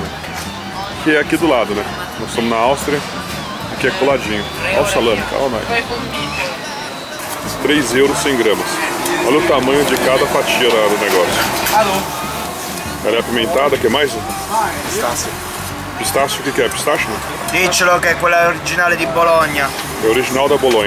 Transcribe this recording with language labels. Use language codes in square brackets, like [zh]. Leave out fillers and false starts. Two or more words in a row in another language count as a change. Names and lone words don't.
[pt] Que é aqui do lado, né? Nós estamos na Áustria. Aqui é coladinho. Olha o salame, calma aí. 3 euros 100 gramas. Olha o tamanho de cada fatia do negócio. Ela é apimentada, que mais? Pistácio. Pistácio, o que é? Pistácio? [it] Diccelo che è quella originale di Bologna. [pt] É original da Bolonha.